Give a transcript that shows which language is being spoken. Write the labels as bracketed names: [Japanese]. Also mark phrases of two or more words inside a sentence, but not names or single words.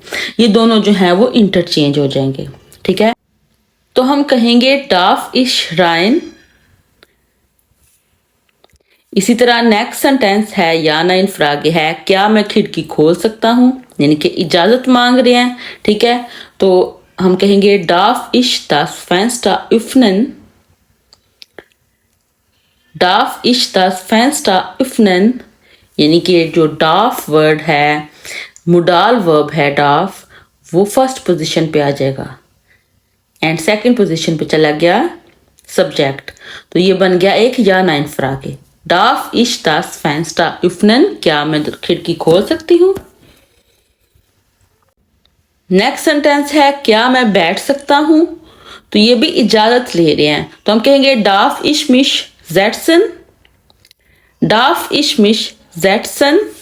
[Hindi] ये दोनों जो है वो इंटरचेंज हो जाएंगे। ठीक है, तो हम कहेंगे [German] darf ich rein. [Hindi] इसी तरह नेक्स्ट सेंटेंस है [German] Ja-Nein-Frage [Hindi] है, क्या मैं खिड़की खोल सकता हूँ, यानी कि इजाजत मांग रहे हैं। ठीक है, तो हम कहेंगे [German] darf ich das Fenster öffnen, darf ich das Fenster öffnen, [Hindi] यानी कि जो डाफ वर्ड है मोडाल वर्ब है डाफ, वो फर्स्ट पोजीशन पे आ जाएगा एंड सेकंड पोजीशन पे चला गया सब्जेक्ट। तो ये बन गया एक [German] Ja-Nein-Frage. darf ich das Fenster öffnen, [Hindi] क्या मैं खिड़की खोल सकती हूँ। नेक्स्ट सेंटेंस है क्या मैं बैठ सकता हूँ, तो ये भी इजाजत ले रहे हैं। तो हम कहेंगे [German] darf ich mich setzen, darf ich mich setzen.